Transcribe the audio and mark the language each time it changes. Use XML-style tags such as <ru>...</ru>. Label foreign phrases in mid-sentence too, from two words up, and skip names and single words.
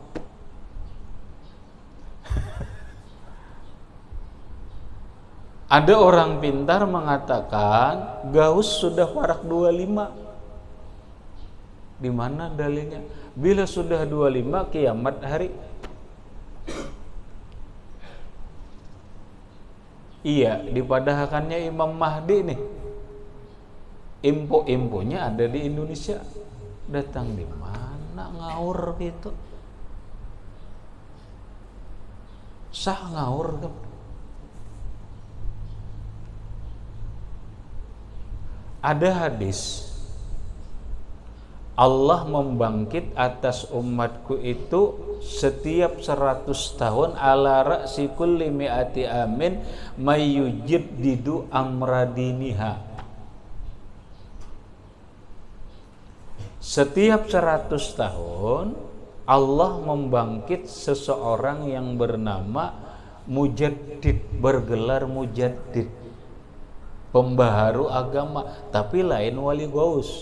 <id>Ada orang pintar mengatakan gaus sudah warak 25.</id> <bjn>Di mana dalilnya? Bila sudah 25 kiamat hari. Iya, dipadahkannya Imam Mahdi nih.</bjn> <id>Info-infonya ada di Indonesia. Datang di mana ngawur gitu? Sah ngawur kan? Ada hadis Allah membangkit atas umatku itu setiap 100 tahun</id> <ar>ala ra'si kulli mi'ati amin mayyujiddidu amradiniha.</ar> <id>Setiap 100 tahun Allah membangkit seseorang yang bernama mujaddid, bergelar mujaddid, pembaharu agama, tapi lain wali gaus.</id>